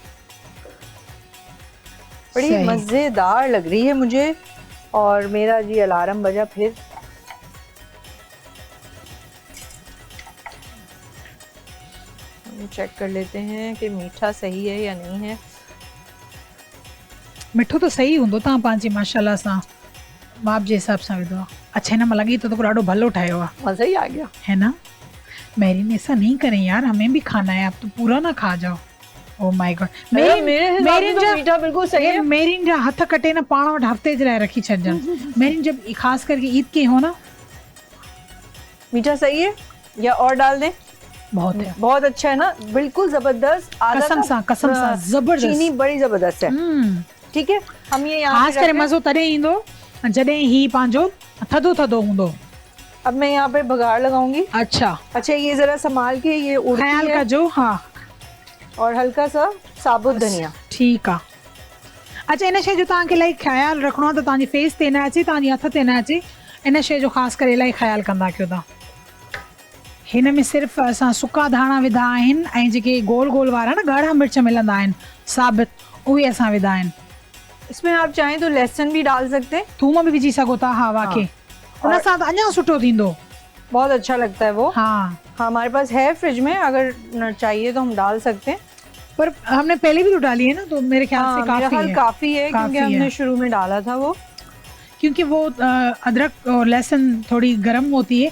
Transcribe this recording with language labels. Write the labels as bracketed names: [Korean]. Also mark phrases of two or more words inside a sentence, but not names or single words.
[Hindi] बड़ी सही। मज़ेदार लग रही है मुझे। और मेरा जी अलार्म बजा फिर। हम चेक कर लेते हैं कि मीठा सही है या नहीं है। [Sindhi] मिठो तो सही हूंदो, तव्हां पंहिंजी माशाल्लाह सां माप जे हिसाब सां विधो आहे। अच्छा, हिन में लॻे थो त ॾाढो भलो ठाहियो आहे, [Hindi] मज़ा ही आ गया। है ना? मेरीन ऐसा नहीं करें यार, हमें भी खाना है, आप तो पूरा ना खा जाओ। [English] O my God. [Hindi] मेरे हिसाब से तो मीठा बिल्कुल सही है। [Sindhi] मेरीन जा हथ कटे न पाण वटि हफ़्ते जे लाइ रखी छॾिजनि। [Hindi] मेरीन जब ख़ास करके ईद के हो ना। मीठा सही है या और डाल दें? बहुत है, बहुत अच्छा है ना, बिल्कुल जबरदस्त। [Sindhi] कसम सां जबरदस्त। [Hindi] चीनी बड़ी जबरदस्त है। ठीक है, हम ये यहाँ [Sindhi] ख़ास करे मज़ो तॾहिं ईंदो जॾहिं ही पंहिंजो थधो थधो हूंदो। [Hindi] अब मैं यहाँ पे बघार लगाऊंगी। अच्छा अच्छा, ये जरा संभाल के ये उड़ती ख्याल है। [Sindhi] कजो। हाँ, [Hindi] और हल्का सा साबुत धनिया। [Sindhi] ठीक आहे। अच्छा, इन शइ जो तव्हांखे इलाही ख़्यालु रखिणो आहे त तव्हांजी फेस ते न अचे, तव्हांजे हथ ते न अचे। इन शइ जो ख़ासि करे इलाही ख़्यालु कंदा कयो तव्हां। हिन में सिर्फ़ु असां सुका धाणा विधा आहिनि ऐं जेके गोल गोल वारा न ॻाढ़ा मिर्च मिलंदा आहिनि साबित, उहे असां विधा आहिनि। [Hindi] इसमें आप चाहें तो लहसुन भी डाल सकते हैं, [Sindhi] थूम बि विझी सघो था। हा, वाकई उन सां त अञा सुठो थींदो। [Hindi] बहुत अच्छा लगता है वो। हाँ, हमारे पास है फ्रिज में, अगर न चाहिए तो हम डाल सकते हैं। पर हमने पहले भी तो डाली है ना, तो मेरे ख्याल से मेरा काफ़ी ख्याल है। काफी है, क्योंकि काफ़ी हमने है। शुरू में डाला था वो। क्योंकि वो अदरक और लहसुन थोड़ी गर्म होती है।